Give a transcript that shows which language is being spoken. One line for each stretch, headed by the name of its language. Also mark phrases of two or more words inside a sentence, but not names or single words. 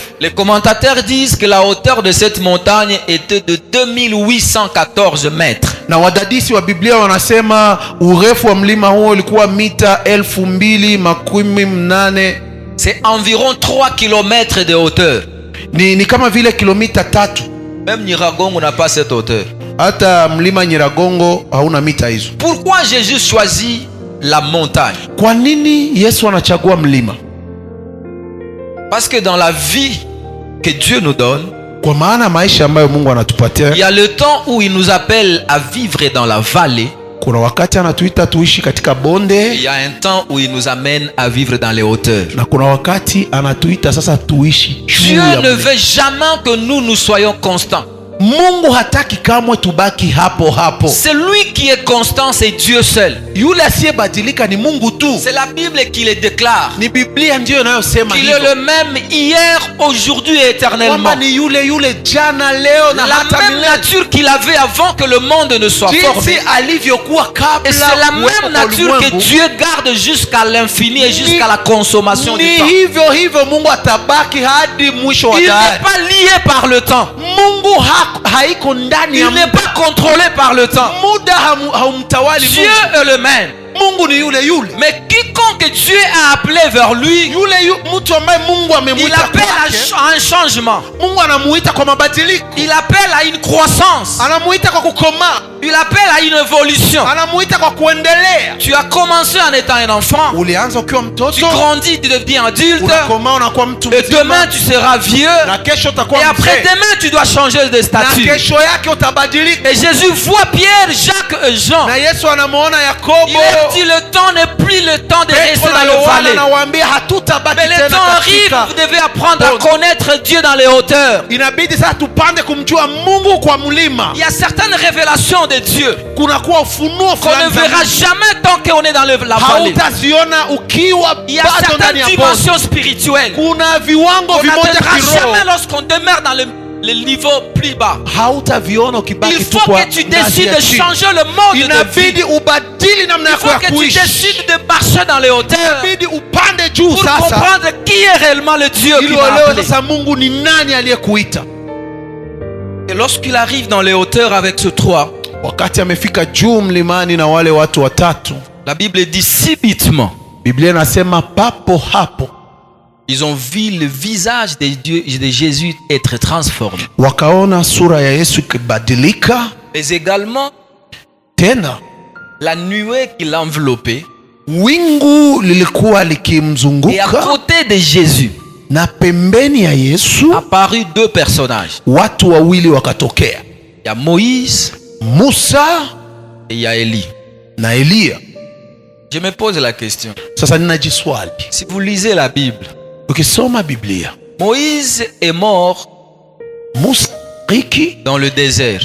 French: Les commentateurs disent que la hauteur de cette montagne était de 2814 mètres.
Swahili: Na wadadisi wa Biblia wanasema urefu wa mlima huo ulikuwa mita 2080.
French: C'est environ 3 kilomètres de hauteur.
Swahili: Ni kama vile kilomita 3.
French: Même Nyiragongo n'a pas cette hauteur.
Swahili: Hata mlima Nyiragongo hauna mita hizo.
French: Pourquoi Jésus choisit la montagne?
Swahili: Kwa nini Yesu anachagua mlima?
French: Parce que dans la vie que Dieu nous donne,
Swahili: Kwa maana maisha ambayo Mungu anatupatia,
French: il y a le temps où il nous appelle à vivre dans la vallée.
Swahili: kuna wakati anatuita tuishi katika
French: Et
Swahili: bonde,
French: il y a un temps où il nous amène à vivre dans les hauteurs.
Swahili: na kuna wakati anatuita sasa tuishi juu
French: Dieu
Swahili: ya
French: ne
Swahili: mlima.
French: veut jamais que nous soyons constants.
Swahili: Mungu hataki kamwe tubaki hapo hapo.
French: C'est lui qui est constant, c'est Dieu seul.
Swahili: Yule asiyebadilika ni Mungu tu.
French: C'est la Bible qui le déclare.
Swahili: Ni Biblia ndiyo inayosema
French: Il est
Swahili: hivyo.
French: le même hier, aujourd'hui et éternellement.
Swahili: Kwamba ni yule jana, leo na
French: La
Swahili: hata
French: même
Swahili: milele.
French: nature qu'il avait avant que le monde ne soit formé.
Swahili: Jinsi alivyokuwa kabla
French: Et c'est la
Swahili: kuwepo
French: même
Swahili: kwa
French: nature que
Swahili: ulimwengu.
French: Dieu garde jusqu'à l'infini et jusqu'à la consommation du
Swahili: Ni
French: temps.
Swahili: hivyo hivyo Mungu atabaki hadi mwisho wa
French: Il
Swahili: dahari.
French: n'est pas lié par le temps.
Swahili: Mungu haiko ndani ya
French: Il n'est
Swahili: muda.
French: pas contrôlé par le temps.
Swahili: Muda haumtawali
French: Dieu
Swahili: Mungu.
French: est le même.
Swahili: Mungu ni yule.
French: Mais quiconque Dieu a appelé vers lui,
Swahili: Mtu ambaye Mungu
French: il
Swahili: amemuita
French: appelle
Swahili: kwake,
French: à un changement.
Swahili: Mungu anamuita kwa mabadiliko.
French: Il appelle à une croissance.
Swahili: Anamuita kwa kukomaa.
French: Il appelle à une évolution.
Swahili: Anamuita kwa kuendelea.
French: Tu as commencé en étant un enfant.
Swahili: Ulianza ukiwa
French: Tu
Swahili: mtoto,
French: grandis, tu deviens adulte.
Swahili: unakomaa unakuwa mtu
French: Et
Swahili: mzima.
French: demain, tu seras vieux.
Swahili: Na kesho
French: Et
Swahili: utakuwa
French: après
Swahili: mzee.
French: demain, tu dois changer de
Swahili: Na
French: statut.
Swahili: kesho yake utabadilika.
French: Et Jésus voit Pierre, Jacques et Jean.
Swahili: Na Yesu anamuona
French: Il
Swahili: Yakobo,
French: leur dit, le temps n'est plus le temps de rester
Swahili: Petro na
French: dans le
Swahili: Yohana,
French: vallée.
Swahili: anawaambia hatutabaki
French: Mais le
Swahili: tena
French: temps arrive,
Swahili: katika.
French: vous devez apprendre à connaître Dieu dans les hauteurs.
Swahili: Inabidi sasa tupande kumjua Mungu kwa mlima.
French: Il y a certaines révélations de Dieu
Swahili: Kunakuwa ufunuo
French: qu'on ne
Swahili: fulani za
French: verra
Swahili: Mungu.
French: jamais tant qu'on est dans la vallée.
Swahili: Hautaziona ukiwa
French: Il y a
Swahili: bado ndani
French: certaines
Swahili: ya bonde.
French: dimensions spirituelles
Swahili: Kuna viwango
French: qu'on
Swahili: vimoja
French: n'atteindra
Swahili: kiroho
French: jamais lorsqu'on demeure dans le le niveau plus bas.
Swahili: Hautaviona ukibaki
French: Il
Swahili: tu
French: faut
Swahili: kwa
French: que tu
Swahili: ngazi
French: décides
Swahili: ya
French: de
Swahili: chini.
French: changer le mode de
Swahili: Inabidi
French: vie.
Swahili: ubadili namna
French: Il
Swahili: yako
French: faut
Swahili: ya
French: que tu
Swahili: kuishi.
French: décides de marcher dans les hauteurs
Swahili: Inabidi upande juu
French: pour
Swahili: sasa,
French: comprendre qui est réellement le Dieu qui
Swahili: ili
French: m'a
Swahili: uelewe
French: appelé.
Swahili: sasa Mungu ni nani aliyekuita.
French: Et lorsqu'il arrive dans les hauteurs avec ce 3,
Swahili: Wakati amefika juu mlimani na wale watu watatu,
French: la Bible dit subitement,
Swahili: Biblia inasema papo hapo
French: ils ont vu le visage de Jésus être transformé.
Swahili: wakaona sura ya Yesu ikibadilika,
French: Mais également,
Swahili: tena
French: la nuée qui l'enveloppait.
Swahili: wingu lilikuwa
French: Et à
Swahili: likimzunguka,
French: côté de Jésus,
Swahili: na pembeni ya Yesu
French: apparut 2 personnages.
Swahili: watu wawili wakatokea,
French: Il y a Moïse
Swahili: Musa
French: et il y a Élie.
Swahili: na Eliya.
French: Je me pose la question.
Swahili: Sasa ninajiswali,
French: Si vous lisez la Bible,
Swahili: ukisoma Biblia,
French: Moïse est mort
Swahili: Musa riki
French: dans le désert,